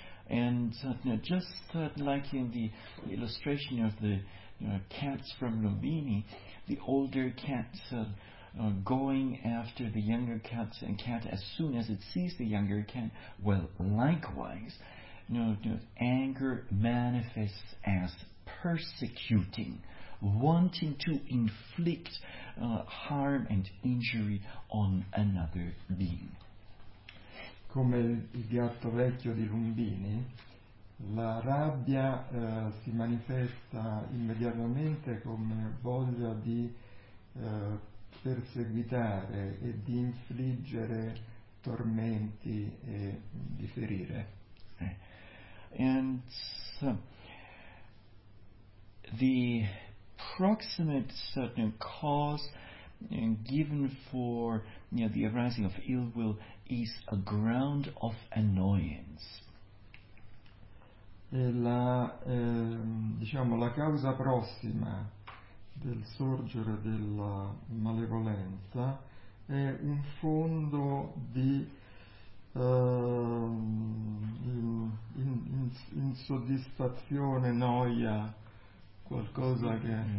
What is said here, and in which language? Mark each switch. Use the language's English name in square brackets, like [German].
[English] And just like in the illustration of the cats from Lumbini, the older cats going after the younger cats, and cat as soon as it sees the younger cat, well, likewise, anger manifests as persecuting, wanting to inflict harm and injury on another being. [Italian] Come il gatto vecchio di Lumbini, la rabbia si manifesta immediatamente come voglia di perseguitare e di infliggere tormenti e di ferire. [English] And so, the proximate certain cause given for the arising of ill will is a ground of annoyance. [Italian] E la la causa prossima del sorgere della malevolenza è un fondo di insoddisfazione, noia, qualcosa che